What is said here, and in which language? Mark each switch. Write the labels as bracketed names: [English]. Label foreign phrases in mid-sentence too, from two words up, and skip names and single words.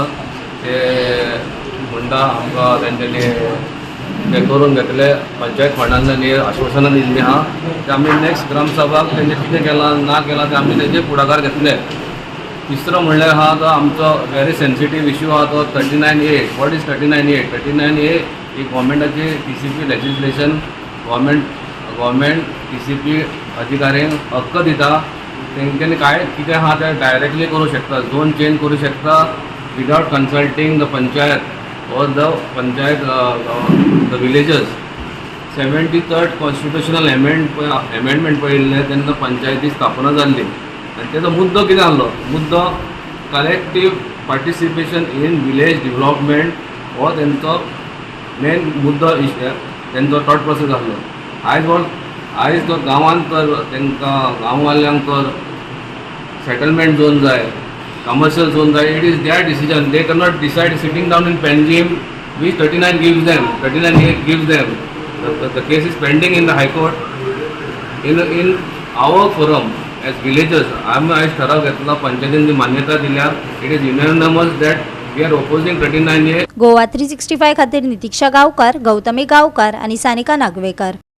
[Konkani] ते हुंडा आमकां तेंच्यांनी हे करून घेतले, पंचायत फंडांतल्यान आश्वासनां दिल्लीं आहा ते आमी नेक्स्ट ग्रामसभाक तेंचे कितें केलां ना केलां ते आमी तेजे फुडाकार घेतले। तिसरो म्हणल्यार आहा तो आमचो [English] very sensitive issue [Konkani] आहा तो 39A। [English] What is 39A? [Konkani] 39A ही गव्हर्मेंटाची [English] TCP legislation government TCP [Konkani] अधिकाऱ्यांक हक्क दिता। तेंच्यांनी काय कितें आहा ते डायरेक्टली करूं शकता, [English] zone change [Konkani] करूं शकता [English] without consulting the panchayat or the panchayat the villagers. 73rd constitutional amendment [Konkani] पळयल्ले तेन्ना पंचायती स्थापना जाल्ली आनी तेजो मुद्दो कितें आहलो? मुद्दो [English] collective participation in village development [Konkani] हो तेंचो मेन मुद्दो, तेंचो [English] thought process [Konkani] आहलो। आयज तो गांवांत तर तेंकां गांववाल्यांक तर [English] settlement zone [Konkani] जाय, [English] commercial zone, it is their decision. They cannot decide sitting down in Panjim, which 39 gives them. 39A gives them. The case is pending in the High Court. In our forum, as villagers [Konkani] आम्ही आयज ठराव घेतला, पंचायतीन मान्यता दिल्या. [English] It is unanimous that we are opposing 39A. [Konkani] गोवा 365 खातीर नितीक्षा गांवकार, गौतमी गांवकार आनी सानिका नागवेकर.